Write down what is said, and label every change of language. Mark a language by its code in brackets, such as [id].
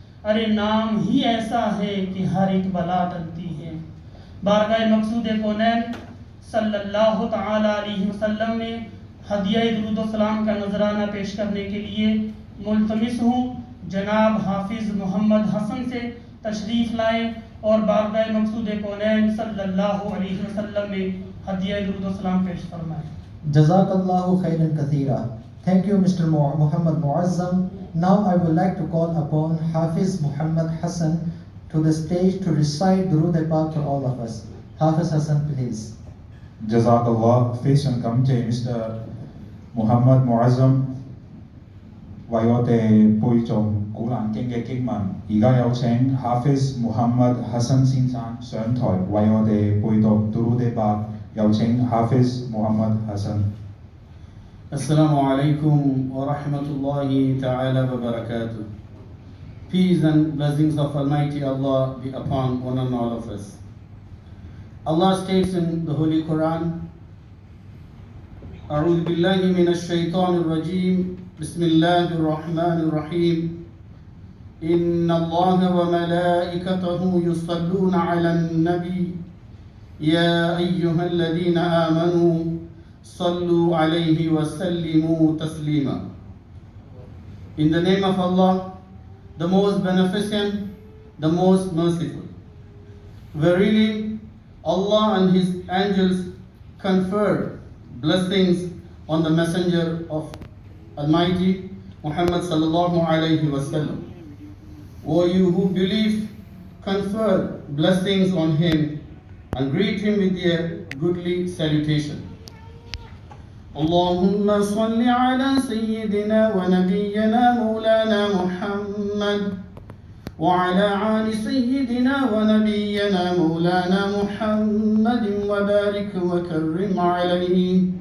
[ur] ارے نام ہی ایسا ہے کہ ہر ایک بلا ٹلتی ہے۔ بارگاہ مقصود کونین صلی اللہ تعالی علیہ وسلم میں ہدیہ درود و سلام کا نذرانہ پیش کرنے کے لیے ملتمس ہوں جناب حافظ محمد حسن سے تشریف لائیں اور بارگاہ مقصود کونین صلی اللہ علیہ وسلم میں ہدیہ درود و سلام پیش فرمائیں۔ [ar] جزاک اللہ خیرا کثیرا. [en] Thank you, Mr. Muhammad Muazzam. Now I would like to call upon Hafiz Muhammad Hassan to the stage to recite Durood Pak for all of us. Hafiz Hassan, please. Jazakallah, Faison Kamje, Mr. [yue] Muhammad Muazzam, 為我哋背誦古蘭經嘅經文。而家有請 Hafiz Muhammad Hassan 先生上台為我哋背讀 Durood Pak。有請 Hafiz Muhammad Hassan。 [ar] Assalamu alaikum wa rahmatullahi ta'ala wa barakatuh. [en] Peace and blessings of Almighty Allah be upon one and all of us. Allah states in the Holy Quran, [ar] أعوذ بالله من الشيطان الرجيم بسم الله الرحمن الرحيم إن الله وملائكته يصلون على النبي يا أيها الذين آمنوا صلوا عليه وسلموا تسليما. [en] In the name of Allah, the most beneficent, the most merciful. Verily, Allah and His angels conferred blessings on the messenger of Almighty Muhammad sallallahu alayhi wasallam. O you who believe, confer blessings on him and greet him with a goodly salutation. [ar] اللهم صل على سيدنا ونبينا مولانا محمد وعلى آل سيدنا ونبينا مولانا محمد وبارك وكرم عليه.